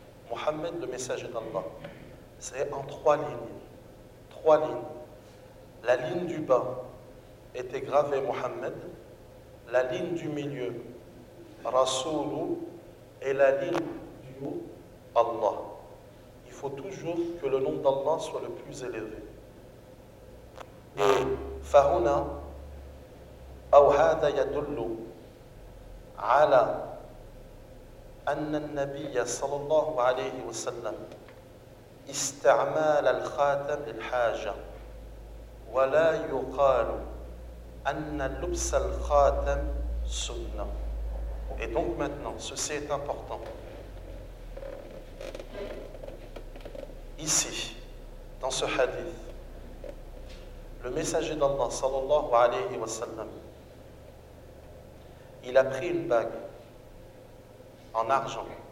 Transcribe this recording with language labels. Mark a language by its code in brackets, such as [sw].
[fr] Muhammad, le messager d'Allah. C'est en trois lignes. Trois lignes. La ligne du bas était gravée Muhammad. La ligne du milieu, Rasulu. Et la ligne du haut, Allah. Il faut toujours que le nom d'Allah soit le plus élevé. [ar] Et فهنا أو هذا يدل على أن النبي صلى الله عليه وسلم استعمال الخاتم للحاجة ولا يقال أن لبس الخاتم سنة. [fr] Et donc maintenant, ceci est important. Ici, dans ce hadith, le messager d'Allah, sallallahu alayhi wa sallam, il a pris une bague en argent.